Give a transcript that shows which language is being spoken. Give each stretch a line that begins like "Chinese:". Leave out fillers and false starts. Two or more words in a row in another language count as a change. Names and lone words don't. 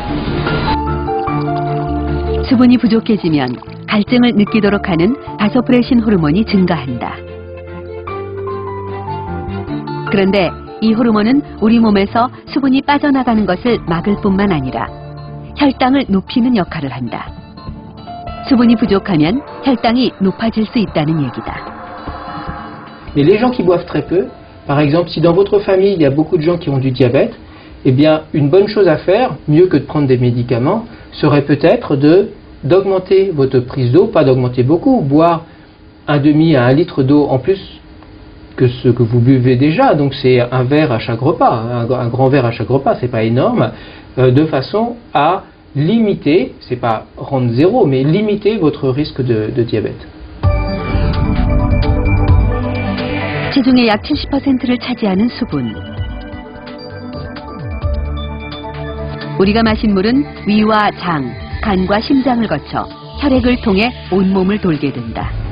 Korean: 수분이 부족해지면 갈증을 느끼도록 하는 바소프레신 호르몬이 증가한다. 그런데 이 호르몬은 우리 몸에서 수분이 빠져나가는 것을 막을 뿐만 아니라 혈당을 높이는 역할을 한다. 수분이 부족하면 혈당이 높아질 수 있다는 얘기다.
French: Mais les gens qui boivent très peu, par exemple, si dans votre famille il y a beaucoup de gens qui ont du diabète, eh bien, une bonne chose à faire, mieux que de prendre des médicaments, serait peut-être d'augmenter votre prise d'eau, pas d'augmenter beaucoup, boire un demi à 1 litre d'eau en plus que ce que vous buvez déjà, donc c'est un verre à chaque repas, un grand verre à chaque repas, c'est pas énorme, de façon à limiter, c'est pas rendre zéro, mais limiter votre risque de diabète.
Korean: 체중의 약 70%를 차지하는 수분. 우리가 마신 물은 위와 장, 간과 심장을 거쳐 혈액을 통해 온몸을 돌게 된다.